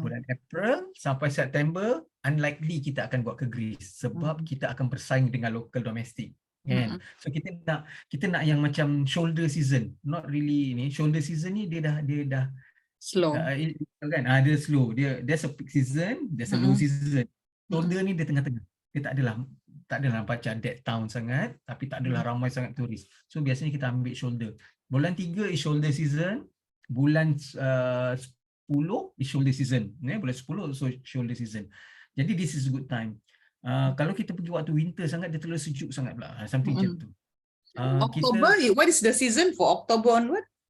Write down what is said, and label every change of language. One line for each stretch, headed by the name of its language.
Malay: Bulan April sampai September, unlikely kita akan buat ke Greece sebab kita akan bersaing dengan
English: local domestic.
Malay: Kan? So kita nak yang macam shoulder season,
English: not really
Malay: ni. Shoulder season ni dia dah Slow. kan? Dia slow.
English: There's a peak season, there's a low season.
Malay: Shoulder ni dia tengah-tengah. Dia tak adalah macam dead town sangat, tapi tak adalah ramai sangat turis. So biasanya kita ambil shoulder. Bulan 3
English: is shoulder season,
Malay: bulan 10
English: is shoulder season. Bulan 10 so shoulder season.
Malay: Jadi
English: this is a good time.
Malay: Kalau kita pergi waktu winter sangat, dia terlalu sejuk sangat pula. Something macam tu.
English: October, what is the season for October onward?